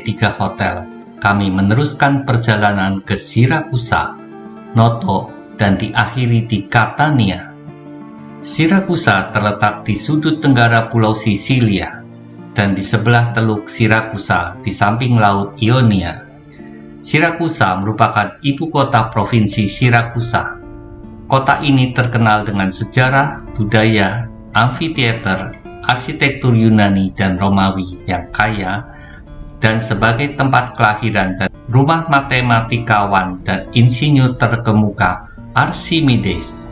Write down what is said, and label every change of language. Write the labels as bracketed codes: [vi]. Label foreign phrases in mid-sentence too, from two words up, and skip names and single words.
[id] 3 hotel, kami meneruskan perjalanan ke Siracusa, Noto, dan diakhiri di Catania. Siracusa terletak di sudut tenggara Pulau Sisilia, dan di sebelah Teluk Siracusa di samping Laut Ionia. Siracusa merupakan ibu kota provinsi Siracusa. Kota ini terkenal dengan sejarah, budaya, amfiteater, arsitektur Yunani dan Romawi yang kaya, dan sebagai tempat kelahiran dan rumah matematikawan dan insinyur terkemuka Archimedes.